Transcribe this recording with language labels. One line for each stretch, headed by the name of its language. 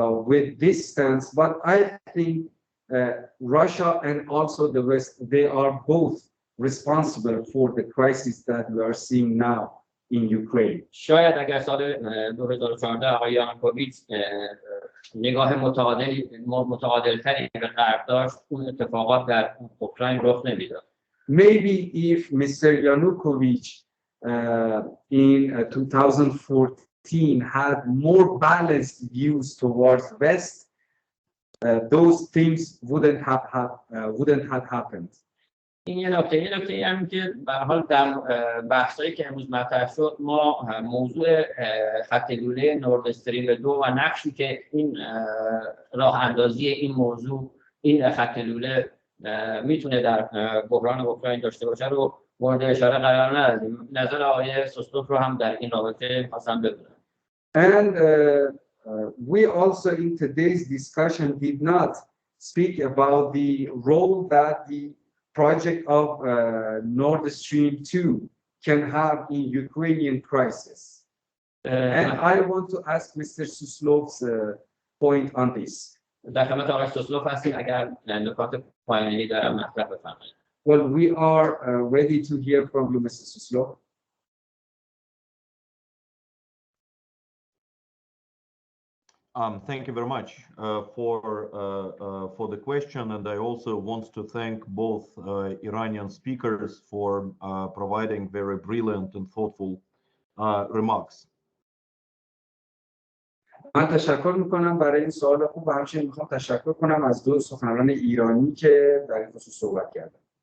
English: with this stance, but I think Russia and also the West, they are both responsible for the crisis that we are seeing now in Ukraine.
Persian: شاید اگر سال 2014 آقای یانوکوویچ نگاه متعادل‌تری به غرب داشت، اون اتفاقات در اوکراین رخ نمیداد.
English: Maybe if Mr. Yanukovych in 2014 had more balanced views towards West, those things wouldn't have happened.
Persian: این یه نکته هم که به هر حال در بحثایی که امروز مطرح شد، ما موضوع خط لوله نورد استریم 2 و نقشی که این راه اندازی این موضوع، این خط لوله میتونه در بحران اوکراین داشته باشه رو مورد اشاره قرار ندادیم. نظر آقای سوسلوف رو هم در این رابطه خواستم بدونم.
English: And we also in today's discussion did not speak about the role that the project of Nord Stream 2 can have in Ukrainian crisis. And I want to ask Mr. Suslof's point on this.
Persian: در خدمت آقای سوسلوف هستیم، اگر نکات پایانی دارم مطرح بفرمایید.
English: Well, we are ready to hear from you, Mr. Suslof. Thank you very much for the question, and I also want to thank both Iranian speakers for providing very brilliant and thoughtful remarks.
Persian: من تشکر میکنم برای این سوال خوب و همچنین میخوام تشکر کنم از دو سخنران ایرانی که در این خصوص صحبت کردن.